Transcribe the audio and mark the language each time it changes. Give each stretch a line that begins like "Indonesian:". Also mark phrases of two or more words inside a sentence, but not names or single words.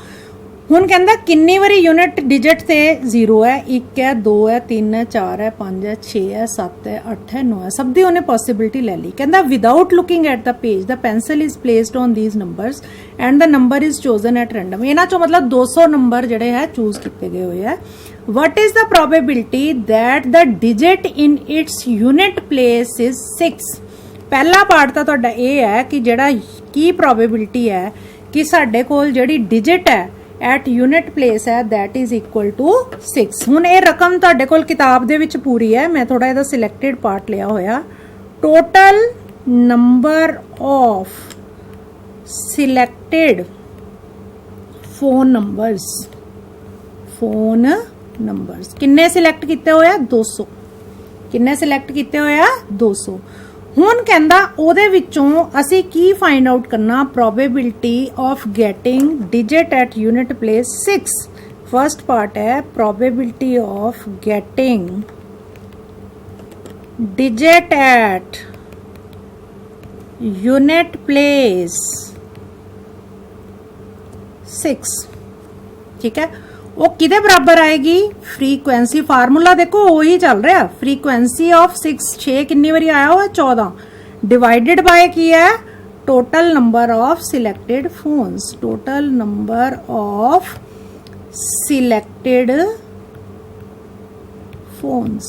Punjabi: ਹੁਣ ਕਹਿੰਦਾ ਕਿੰਨੀ ਵਾਰੀ
English: unit digit
Punjabi: ਤੇ 0 ਹੈ, 1 ਹੈ, 2 ਹੈ, 3 ਹੈ, 4 ਹੈ, 5 ਹੈ, 6 ਹੈ, 7 ਹੈ, 8 ਹੈ, 9 ਹੈ, ਸਭ ਦੀ ਉਹਨੇ ਪੋਸਿਬਿਲਿਟੀ ਲੈ ਲਈ।
English: ਕਹਿੰਦਾ without looking at the page the pencil is placed on these numbers and the number is chosen at random.
Punjabi: ਇਹਨਾਂ ਚੋਂ ਮਤਲਬ 200 ਨੰਬਰ ਜਿਹੜੇ ਹੈ ਚੂਜ਼ ਕੀਤੇ ਗਏ ਹੋਏ ਹੈ।
English: what is the probability that the digit in its unit place is 6।
Punjabi: ਪਹਿਲਾ ਪਾਰਟ ਤਾਂ ਤੁਹਾਡਾ ਇਹ ਹੈ ਕਿ ਜਿਹੜਾ ਕੀ ਪ੍ਰੋਬੇਬਿਲਿਟੀ ਹੈ ਕਿ ਸਾਡੇ ਕੋਲ ਜਿਹੜੀ ਡਿਜਿਟ ਹੈ
English: at unit place
Punjabi: है
English: that is equal to 6।
Punjabi: ਹੁਣ ਇਹ ਰਕਮ ਤੁਹਾਡੇ ਕੋਲ ਕਿਤਾਬ ਦੇ ਵਿੱਚ ਪੂਰੀ ਹੈ, ਮੈਂ ਥੋੜਾ ਇਹਦਾ
English: selected part
Punjabi: ਲਿਆ ਹੋਇਆ।
English: total number of selected phone numbers
Punjabi: ਕਿੰਨੇ ਸਿਲੈਕਟ ਕੀਤੇ ਹੋਏ ਆ,
English: 200।
Punjabi: ਕਿੰਨੇ ਸਿਲੈਕਟ ਕੀਤੇ ਹੋਏ ਆ, 200। ਹੁਣ ਕਹਿੰਦਾ ਉਹਦੇ ਵਿੱਚੋਂ ਅਸੀਂ ਕੀ
English: find out
Punjabi: ਕਰਨਾ,
English: probability of getting digit at unit place 6. first part ਹੈ probability of getting digit at unit place 6.
Hindi: ठीक है, वो किदे बराबर आएगी,
English: frequency formula
Hindi: देखो वही चल रहा,
English: frequency of 6
Hindi: कितनी बारी आया हुआ
English: 14 divided by
Hindi: की है
English: total number of selected phones, total number of selected phones.